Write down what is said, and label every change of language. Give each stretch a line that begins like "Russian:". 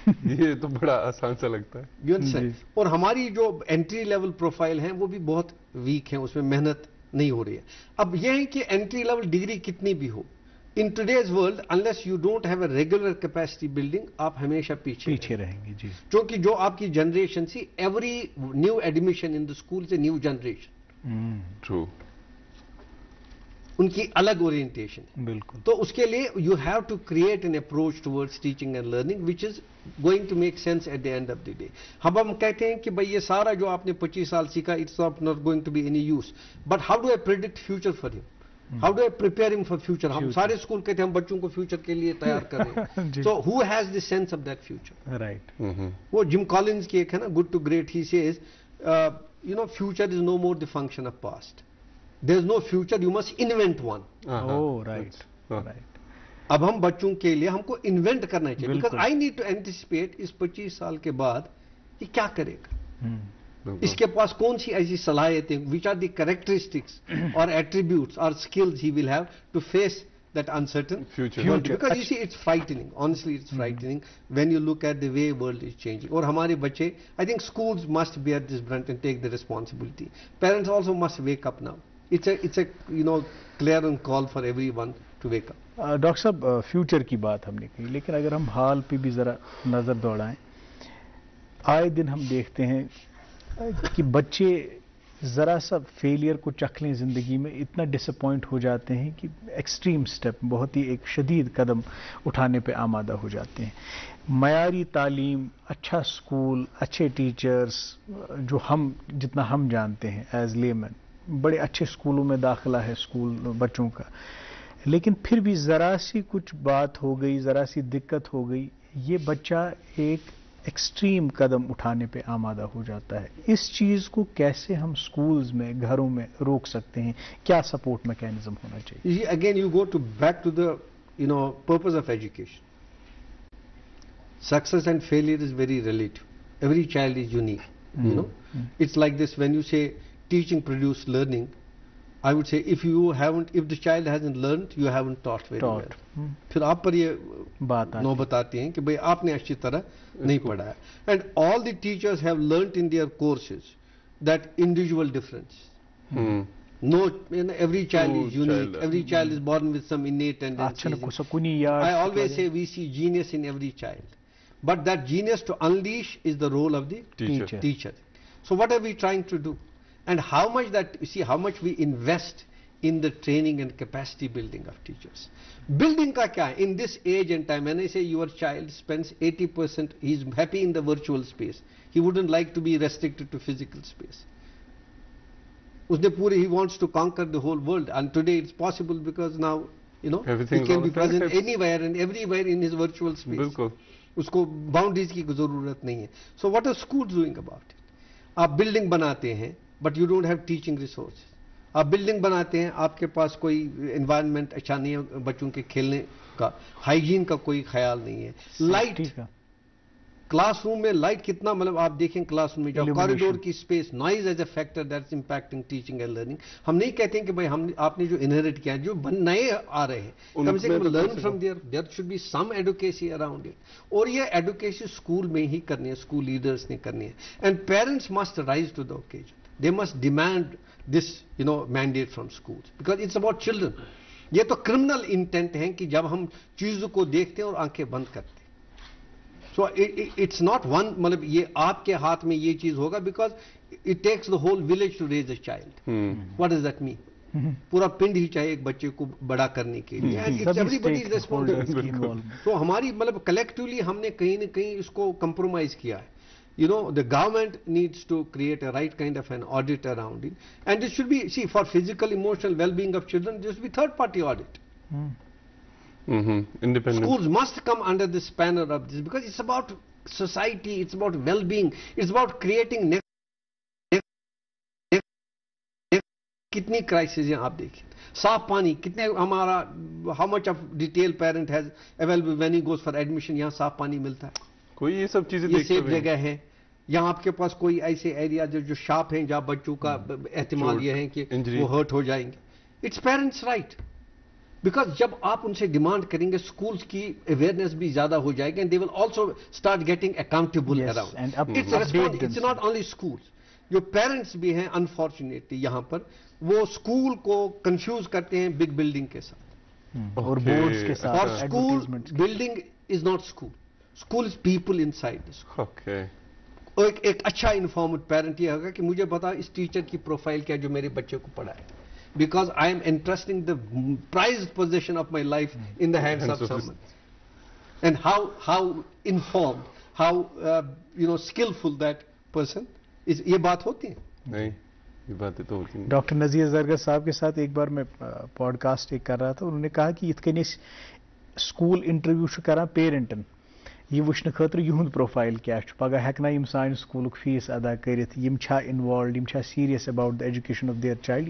Urdu: یہ تو بڑا آسان سا لگتا ہے. اور ہماری جو انٹری لیول پروفائل ہیں وہ بھی بہت ویک ہیں، اس میں محنت نہیں ہو رہی ہے. اب یہ ہے کہ انٹری لیول ڈگری کتنی بھی ہو،
English: in today's world unless you don't have a regular capacity building
Urdu: آپ ہمیشہ پیچھے رہیں گے. جی کیونکہ جو آپ کی generation C
English: every new admission in the school is a new generation. True.
Urdu: ان کی الگ اورینٹیشن. بالکل. تو اس کے لیے
English: you have to create an approach towards teaching and learning which is going to make sense at the end of the day.
Urdu: ہم کہتے ہیں کہ بھائی یہ سارا جو آپ نے 25 سال سیکھا
English: it's not going to be any use, but how do I predict future for him? How do I prepare him for future?
Urdu: ہم سارے اسکول کہتے ہیں ہم بچوں کو فیوچر کے لیے تیار کر رہے ہیں.
English: So who has the sense of that future? Right.
Urdu: وہ جم کالنز کی ایک ہے نا
English: Good to Great, he says future is no more the function of past. There is no future, you must invent one. Oh right.
Urdu: اب ہم بچوں کے لیے ہم کو انوینٹ کرنا چاہیے
English: because I need to anticipate
Urdu: اس 25 سال کے بعد یہ کیا کرے گا، اس کے پاس کون سی ایسی صلاحیتیں
English: which are the characteristics or attributes or skills he will have to face that uncertain future. Because you see it's frightening, honestly it's frightening when you look at the way world is changing.
Urdu: اور ہمارے بچے
English: I think schools must bear this brunt and take the responsibility. Parents also must wake up now. It's a clear call for everyone to wake up.
Urdu: Doctor صاحب future کی بات ہم نے کی، لیکن اگر ہم حال پہ بھی ذرا نظر دوڑائیں، آئے دن ہم دیکھتے ہیں کہ بچے ذرا سا فیلئر کو چکھ لیں زندگی میں اتنا ڈس اپوائنٹ ہو جاتے ہیں کہ ایکسٹریم سٹیپ، بہت ہی ایک شدید قدم اٹھانے پہ آمادہ ہو جاتے ہیں. معیاری تعلیم، اچھا اسکول، اچھے ٹیچرز جو ہم جتنا ہم جانتے ہیں ایز لیمن، بڑے اچھے اسکولوں میں داخلہ ہے اسکول بچوں کا، لیکن پھر بھی ذرا سی کچھ بات ہو گئی، ذرا سی دقت ہو گئی، یہ بچہ ایک ایکسٹریم قدم اٹھانے پہ آمادہ ہو جاتا ہے. اس چیز کو کیسے ہم سکولز میں، گھروں میں روک سکتے ہیں؟ کیا سپورٹ میکینزم ہونا چاہیے؟
English: Again you go back to the purpose of education. Success and failure is very relative. Every child is unique. It's like this when you say teaching produces learning. I would say if the child hasn't learned, you haven't taught very well.
Urdu: پھر آپ پر یہ نوبت آتی ہیں کہ بھئی آپ نے اچھی طرح نہیں پڑھایا.
English: And all the teachers have learnt in their courses that individual difference. No, every child is unique. Every child is born with some innate tendencies. I always say we see genius in every child. But that genius to unleash is the role of the teacher. So what are we trying to do? And how much we invest in the training and capacity building of teachers.
Urdu: Building ka kya hai?
English: In this age and time, when I say your child spends 80%, he's happy in the virtual space. He wouldn't like to be restricted to physical space. He wants to conquer the whole world, and today it's possible because now, he can be present anywhere and everywhere in his virtual space.
Urdu: Usko boundaries ki zarurat nahi hai.
English: So what are schools doing about it?
Urdu: آپ building بناتے ہیں
English: But you don't have teaching resources.
Urdu: آپ building بناتے ہیں, آپ کے پاس کوئی environment اچھا نہیں ہے بچوں کے کھیلنے کا, ہائیجین کا کوئی خیال نہیں ہے. لائٹ, کلاس روم میں لائٹ کتنا, مطلب آپ دیکھیں کلاس روم میں جو کوریڈور کی space,
English: Noise as a factor that's impacting teaching and learning.
Urdu: ہم نہیں کہتے ہیں کہ بھائی آپ نے جو انہیریٹ کیا ہے, جو نئے آ رہے ہیں, کم سے کم
English: Learn from there should be some advocacy around it.
Urdu: اور یہ ایڈوکیسی اسکول میں ہی کرنی ہے, اسکول لیڈرس نے کرنی ہے.
English: And parents must rise to the occasion. They must demand this mandate from schools because it's about children.
Urdu: یہ تو کرمنل انٹینٹ ہے کہ جب ہم چیزوں کو دیکھتے ہیں اور آنکھیں بند کرتے ہیں.
English: So it's not one,
Urdu: مطلب یہ آپ کے ہاتھ میں یہ چیز ہوگا
English: because it takes the whole village to raise a child. What does that mean?
Urdu: پورا پنڈ ہی چاہیے ایک بچے کو بڑا کرنے کے لیے.
English: And it's everybody's responsibility.
Urdu: So ہماری مطلب collectively ہم نے کہیں نہ کہیں اس کو compromise کیا ہے.
English: The government needs to create a right kind of an audit around it. And this should be, for physical, emotional well-being of children, this should be third-party audit. Independent. Schools must come under the spanner of this because it's about society, it's about well-being, it's about creating
Urdu: کتنی crisis ہیں آپ دیکھیں. صاف پانی کتنے ہمارا,
English: how much of detail parent has available when he goes for admission,
Urdu: یہاں صاف پانی ملتا ہے. کوئی یہ سب چیزیں یہ سیف جگہ ہے. یہاں آپ کے پاس کوئی ایسے ایریا جو شاپ ہیں جہاں بچوں کا احتمال یہ ہے کہ وہ ہرٹ ہو جائیں گے.
English: It's parents right.
Urdu: بیکاز جب آپ ان سے ڈیمانڈ کریں گے اسکولس کی اویئرنیس بھی زیادہ ہو جائے گی,
English: And they will also start getting accountable around. It's not only schools.
Urdu: جو پیرنٹس بھی ہیں انفارچونیٹلی یہاں پر وہ اسکول کو کنفیوز کرتے ہیں بگ بلڈنگ کے ساتھ اور بورڈز کے ساتھ. اور
English: School building is not school, school is people inside the school.
Urdu: ایک اچھا انفارمڈ پیرنٹ یہ ہوگا کہ مجھے بتا اس ٹیچر کی پروفائل کیا جو میرے بچے کو پڑھائے,
English: because I am entrusting the prized possession of my life in the hands of someone. And how informed, how skillful that person is.
Urdu: یہ بات ہوتی ہے نہیں, یہ باتیں تو ہوتی ہیں. ڈاکٹر نذیر زرگر صاحب کے ساتھ ایک بار میں پوڈ کاسٹ ایک کر رہا تھا, انہوں نے کہا کہ
Kashmiri: یت کنی سکول انٹرویو کران پیرنٹن یہ وچھنے خاطر یہند پروفائل کیا پگہ ہیکنا یم سان سکولک فیس ادا کرت, یم چھا انوالوڈ, یم چھا
English: Serious about the education of their child.